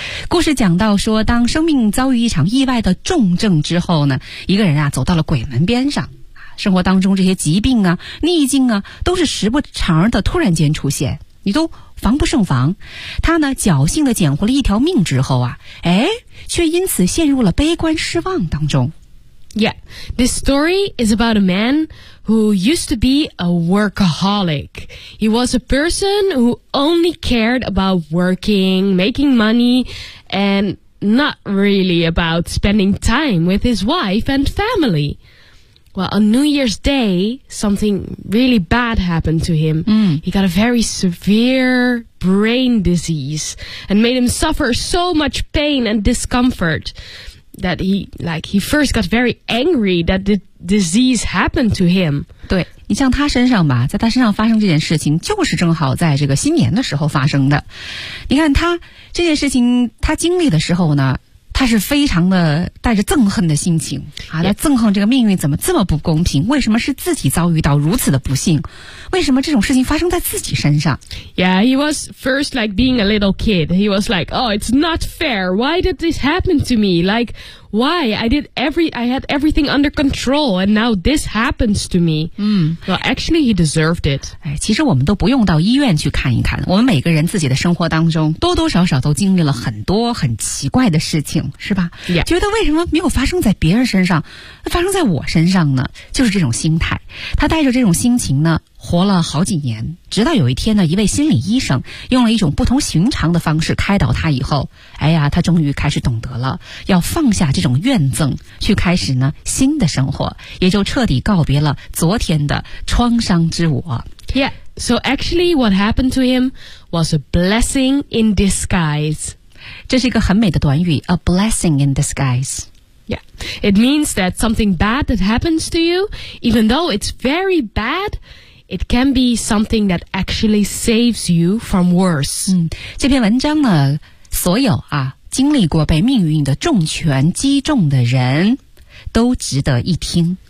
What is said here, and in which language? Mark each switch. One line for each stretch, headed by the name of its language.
Chinese: 故事讲到说，当生命遭遇一场意外的重症之后呢，一个人啊走到了鬼门边上。生活当中这些疾病啊逆境啊都是时不常的突然间出现，你都防不胜防。他呢侥幸的捡回了一条命之后啊，诶，却因此陷入了悲观失望当中。
English: Yeah, this story is about a man who used to be a workaholic. He was a person who only cared about working, making money, and not really about spending time with his wife and family. Well, on New Year's Day, something really bad happened to him. Mm. He got a very severe brain disease and made him suffer so much pain and discomfort that he first got very angry that the disease happened to him.
Chinese: 对，你像他身上吧，在他身上发生这件事情，就是正好在这个新年的时候发生的。你看他这件事情，他经历的时候呢，他是非常的带着憎恨的心情啊，他憎恨这个命运怎么这么不公平，为什么是自己遭遇到如此的不幸，为什么这种事情发生在自己身上。
English: Yeah, he was first like being a little kid. He was like, oh, it's not fair. Why did this happen to me? Like, why? I had everything under control and now this happens to me. Well, actually, he deserved it.
Chinese: 哎，其实我们都不用到医院去看一看，我们每个人自己的生活当中多多少少都经历了很多很奇怪的事情，是吧、 yeah. 觉得为什么没有发生在别人身上，发生在我身上呢？就是这种心态，他带着这种心情呢活了好几年，直到有一天呢，一位心理医生用了一种不同寻常的方式开导他以后，哎呀，他终于开始懂得了，要放下这种怨憎，去开始呢新的生活，也就彻底告别了昨天的创伤之我。
English: Yeah, so actually what happened to him was a blessing in disguise.
Chinese: 这是一个很美的短语
English: a blessing in disguise. Yeah, it means that something bad that happens to you, even though it's very bad, it can be something that actually saves you from worse.
Chinese: 这篇文章呢，所有啊，经历过被命运的重拳击中的人，都值得一听。